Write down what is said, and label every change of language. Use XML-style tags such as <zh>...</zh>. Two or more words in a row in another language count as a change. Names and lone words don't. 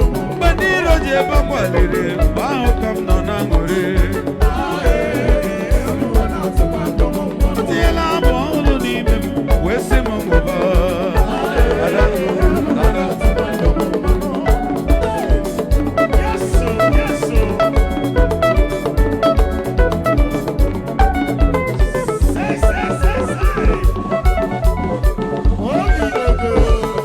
<ig>Mgbe ndị iro ji ebe akwa liri, mgbe ahụ ka m nọ na-aṅụrị. Tiela m ọhụrụ n'ime m, wee sị m ṅụba. Ada, ada.</ig> <en>Yes, sir. Yes, sir. Say, say, say, say. Oh, you know good.</en>